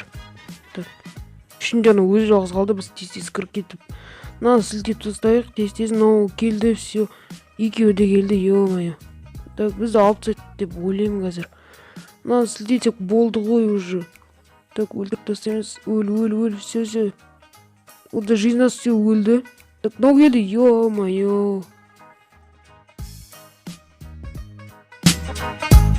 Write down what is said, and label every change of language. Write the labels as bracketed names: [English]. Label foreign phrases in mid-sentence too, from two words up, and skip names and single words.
[Kazakh] Так, ішінде ана өзі жалғыз қалды, біз тез кіріп кетіп. Мынаны сілтеп тастайық, тез, мынау келді, все. Екеуі де келді, ё-моё. Так, бізді алып тастайды деп ойлаймын қазір. Мынаны сілтесек болды ғой уже. Так, өлтіріп тастаймыз. Өл. Все. Ол да [Russian] жизнь нас все [Kazakh] өлді. Так, мынау келді, ё-моё.